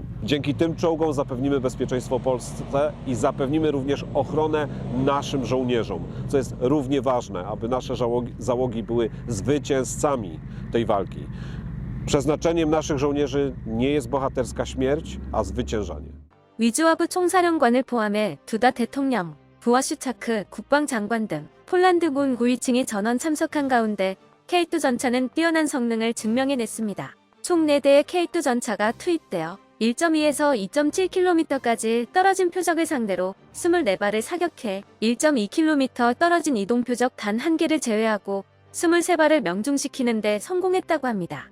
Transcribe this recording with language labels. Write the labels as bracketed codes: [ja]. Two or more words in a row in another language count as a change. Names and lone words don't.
[pl] Dzięki tym czołgom zapewnimy bezpieczeństwo Polsce i zapewnimy również ochronę naszym żołnierzom, co jest równie ważne, aby nasze załogi były zwycięzcami tej walki. Przeznaczeniem naszych żołnierzy nie jest bohaterska śmierć, a zwyciężanie. [ko] 위즈와브 총사령관을 포함해 두다 대통령, 부와슈차크 국방장관 등 폴란드군 9위층이 전원 참석한 가운데 K2 전차는 뛰어난 성능을 증명해냈습니다. 총 4대의 K2 전차가 투입되어 1.2에서 2.7km까지 떨어진 표적을 상대로 24발을 사격해 1.2km 떨어진 이동 표적 단 1개를 제외하고 23발을 명중시키는 데 성공했다고 합니다.